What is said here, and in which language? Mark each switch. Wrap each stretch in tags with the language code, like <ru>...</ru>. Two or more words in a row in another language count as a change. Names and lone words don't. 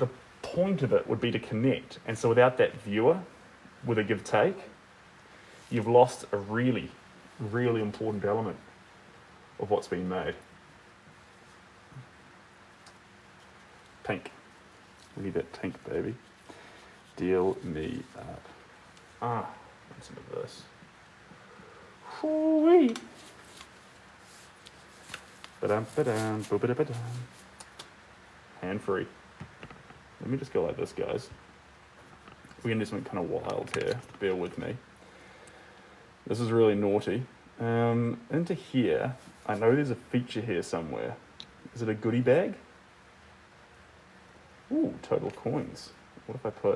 <en>But point of it would be to connect. And so without that viewer with a give take, you've lost a really, really important element of what's been made. Pink. We need that pink, baby. Deal me up. Listen to this. Hoo-wee. Ba-dum, ba-dum. Hand free. Let me just go like this, guys. We're gonna do something kind of wild here. Bear with me. This is really naughty. Into here, I know there's a feature here somewhere. Is it a goodie bag? Ooh, total coins. What if I put...</en>